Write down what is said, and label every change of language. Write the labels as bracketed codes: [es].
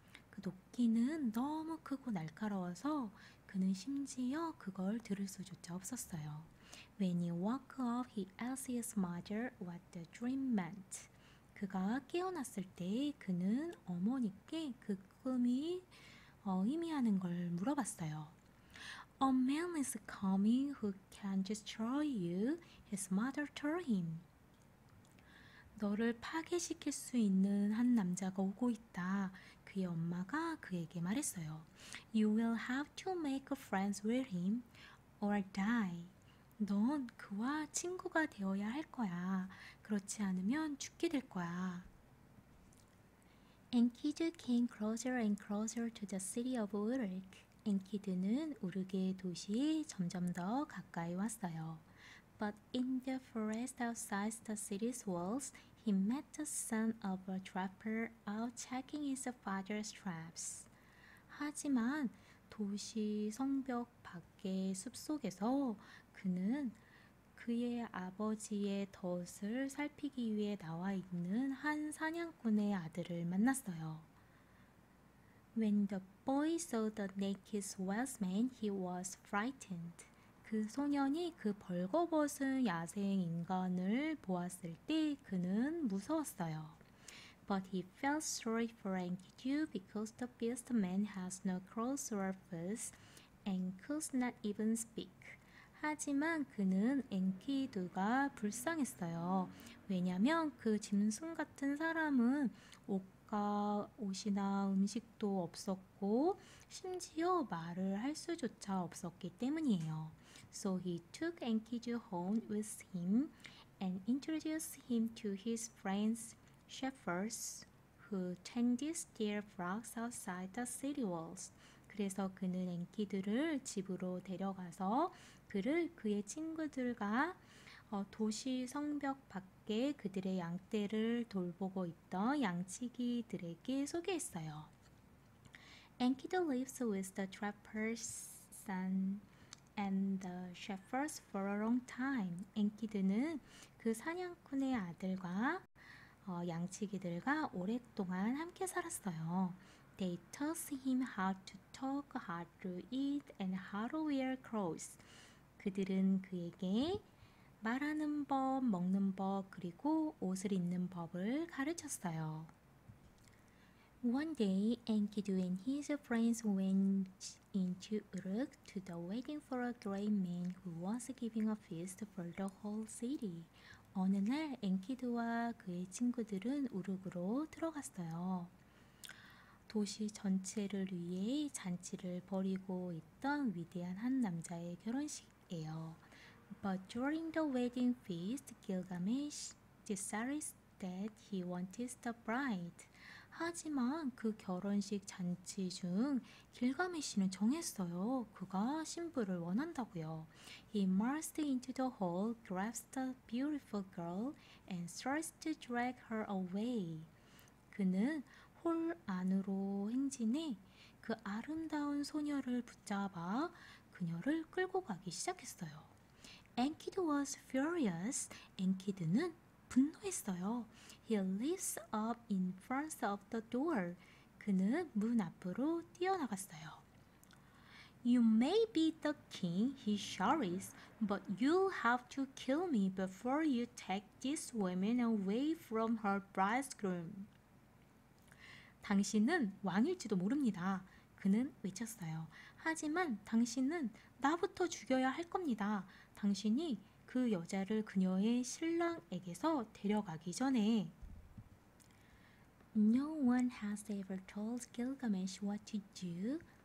[ko] 그 도끼는 너무 크고 날카로워서 그는 심지어 그걸 들을 수조차 없었어요. [en] When he woke up, he asked his mother what the dream meant. [ko] 그가 깨어났을 때 그는 어머니께 그 꿈이 의미하는 걸 물어봤어요. [en] A man is coming who can destroy you, his mother told him. [ko] 너를 파괴시킬 수 있는 한 남자가 오고 있다. 그의 엄마가 그에게 말했어요. [en] You will have to make friends with him or die. [ko] 넌 그와 친구가 되어야 할 거야. 그렇지 않으면 죽게 될 거야. [en] Enkidu came closer and closer to the city of Uruk. [ko] 엔키드는 우르게 도시에 점점 더 가까이 왔어요. [en] But in the forest outside the city's walls, he met the son of a trapper out checking his father's traps. [ko] 하지만 도시 성벽 밖의 숲속에서 그는 그의 아버지의 덫을 살피기 위해 나와 있는 한 사냥꾼의 아들을 만났어요. [en] When the boy saw the naked swordsman, he was frightened. [ko] 그 소년이 그 벌거벗은 야생 인간을 보았을 때 그는 무서웠어요. [en] But he felt sorry for Enkidu because the beast man has no claws or feet and could not even speak. [ko] 하지만 그는 엔키두가 불쌍했어요. 왜냐면 그 짐승 같은 사람은 옷이나 음식도 없었고 심지어 말을 할 수조차 없었기 때문이에요. [en] So he took Enkidu home with him and introduced him to his friends shepherds who tended their flocks outside the city walls. [ko] 그래서 그는 엔키두를 집으로 데려가서 그를 그의 친구들과 도시 성벽 밖에 그들의 양떼를 돌보고 있던 양치기들에게 소개했어요. [en] Enkidu lives with the trapper's son and the shepherds for a long time. [ko] 엔키두는 그 사냥꾼의 아들과 양치기들과 오랫동안 함께 살았어요. [en] They taught him how to talk, how to eat, and how to wear clothes. [ko] 그들은 그에게 말하는 법, 먹는 법, 그리고 옷을 입는 법을 가르쳤어요. [en] One day, Enkidu and his friends went into Uruk to the wedding for a great man who was giving a feast for the whole city. [ko] 어느 날 엔키두와 그의 친구들은 우르크로 들어갔어요. 도시 전체를 위해 잔치를 벌이고 있던 위대한 한 남자의 결혼식이에요. [en] But during the wedding feast, Gilgamesh decided that he wanted the bride. [ko] 하지만 그 결혼식 잔치 중 길가메시는 정했어요. 그가 신부를 원한다고요. [en] He marched into the hall, grasped the beautiful girl, and started to drag her away. [ko] 그는 홀 안으로 행진해 그 아름다운 소녀를 붙잡아 그녀를 끌고 가기 시작했어요. [en] Enkidu was furious. [ko] 엔키드는 분노했어요. [en] He leaps up in front of the door. [ko] 그는 문 앞으로 뛰어나갔어요. [en] You may be the king, he shouts, but you'll have to kill me before you take this woman away from her bridegroom. [ko] 당신은 왕일지도 모릅니다. 그는 외쳤어요. 하지만 당신은 나부터 죽여야 할 겁니다. 당신이 그 여자를 그녀의 신랑에게서 데려가기 전에. [en] No one has ever told Gilgamesh what to do.